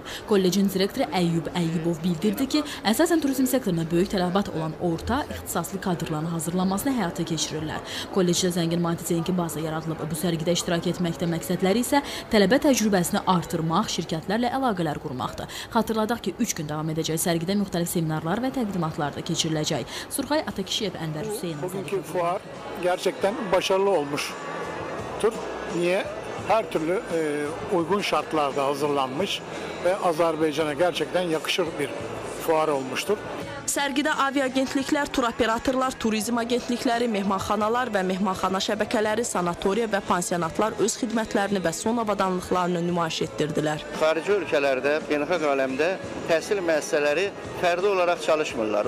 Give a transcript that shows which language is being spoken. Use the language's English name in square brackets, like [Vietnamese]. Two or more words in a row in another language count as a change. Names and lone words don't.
[Azerbaijani] Kollecin direktoru Əyyub Əyyubov bildirdi ki, əsasən turizm sektoruna böyük tələbat olan orta ixtisaslı kadrların hazırlanmasını həyata keçirirlər. Kollecdə zəngin maddi-texniki baza yaradılıb. Bu sərgidə iştirak etməkdə məqsədləri isə tələbə təcrübəsini artırmaq, şirkətlərlə əlaqələr qurmaqdır. Xatırladaq ki, 3 gün davam edəcək sərgidə müxtəlif seminarlar və təqdimatlar da keçiriləcək. Surxay Atakişiyev, Ənvər Hüseyin. [Turkish] Bugünkü fuar gerçekten başarılı olmuştur. Niye? Her türlü uygun şartlarda hazırlanmış ve Azerbaycan'a gerçekten yakışır bir fuar olmuştur. [Azerbaijani] Sərgidə aviaagentliklər, turoperatorlar, turizm agentlikləri, mehmanxanalar və mehmanxana şəbəkələri, sanatoriya və pansionatlar öz xidmətlərini və son avadanlıqlarını nümayiş etdirdilər. Xarici ölkələrdə, beynəlxalq aləmdə təhsil müəssisələri fərdi olaraq çalışmırlar.